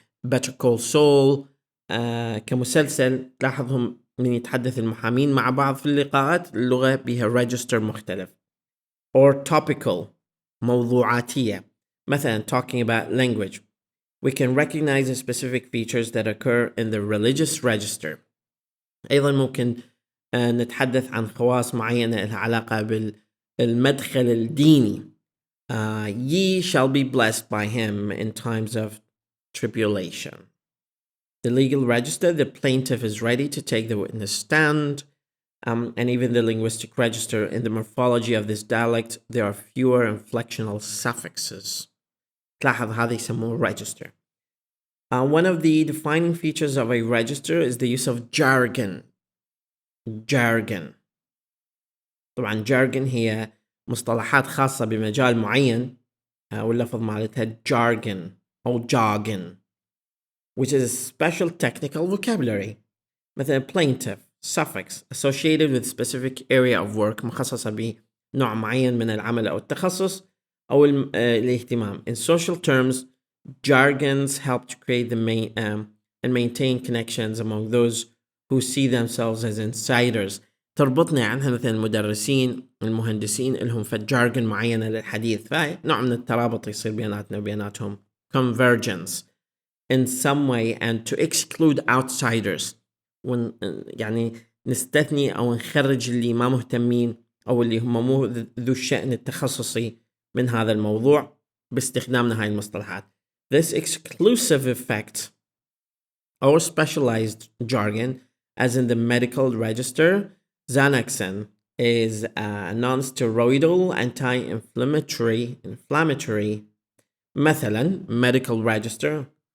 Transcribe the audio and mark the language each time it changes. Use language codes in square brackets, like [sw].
[ar] Better Call Saul كمسلسل تلاحظهم من يتحدث المحامين مع بعض في اللقاءات اللغة بها register مختلف. [en] Or topical [ar] موضوعاتية مثلا [en] talking about language. We can recognize the specific features that occur in the religious register. [ar] أيضا ممكن نتحدث عن خواص معينة لها علاقة بالمدخل الديني. [en] Ye shall be blessed by him in times of tribulation. The legal register, the plaintiff is ready to take the witness stand. And even the linguistic register, in the morphology of this dialect, there are fewer inflectional suffixes. [ar] تلاحظ هذا يسموه register. [en] One of the defining features of a register is the use of jargon. [ar] طبعا jargon هي مصطلحات خاصة بمجال معين واللفظ مالتها jargon أو jargon, [en] which is a special technical vocabulary. [ar] مثلا plaintiff, [en] suffix associated with specific area of work [ar] مخصصة بنوع معين من العمل أو التخصص أو الاهتمام. [en] In social terms, jargons help to create the main and maintain connections among those who see themselves as insiders. [ar] تربطنا عنها مثلا المدرسين المهندسين لهم فجارجن معينة للحديث، فنوع من الترابط يصير بيناتنا وبيناتهم. [en] Convergence in some way and to exclude outsiders. [ar] يعني نستثني أو نخرج اللي ما مهتمين أو اللي هم مو ذو الشأن التخصصي من هذا الموضوع باستخدامنا هاي المصطلحات. [en] This exclusive effect or specialized jargon, as in the medical register, Xanaxin is a non-steroidal anti-inflammatory مثلا medical register.